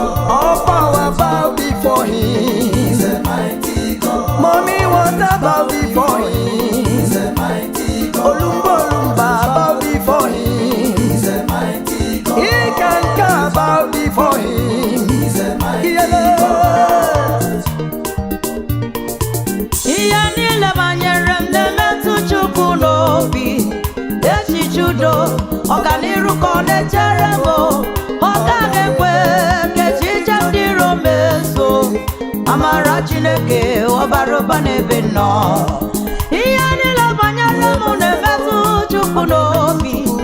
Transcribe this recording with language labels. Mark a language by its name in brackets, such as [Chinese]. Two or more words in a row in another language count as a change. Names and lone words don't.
[English] All power bow before him. Mommy water bow before him. Olumba, Olumba bow before him. He can come bow before him. Yeah. [Igbo] Ihe niile banyere m na-emetụ Chukwu n'obi. Echiche udo, ọganiru ka ọ na-echere m. Ọ gaghị ekwe ka echiche ndị iro m eso. Amara Chineke, ọ bara ụba n'ebe nọ. Ihe niile banyere m na-emetụ Chukwu n'obi.